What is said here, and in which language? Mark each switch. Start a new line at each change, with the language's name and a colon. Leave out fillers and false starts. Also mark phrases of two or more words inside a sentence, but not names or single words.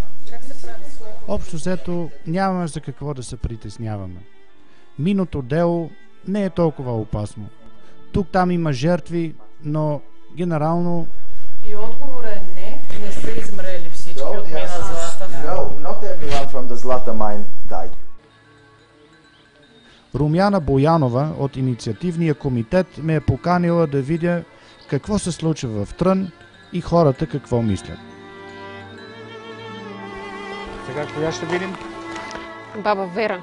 Bulgarian: Как се прави? Общо взето нямаме за какво да се притесняваме. Миното дело не е толкова опасно. Тук-там има жертви, но генерално... И отговор е не са измрели всички от мина злата.
English: No, not everyone from the Zlata mine died.
Bulgarian: Румяна Боянова от инициативния комитет ме е поканила да видя какво се случва в Трън и хората какво мислят. Сега коя ще видим? Баба Вера.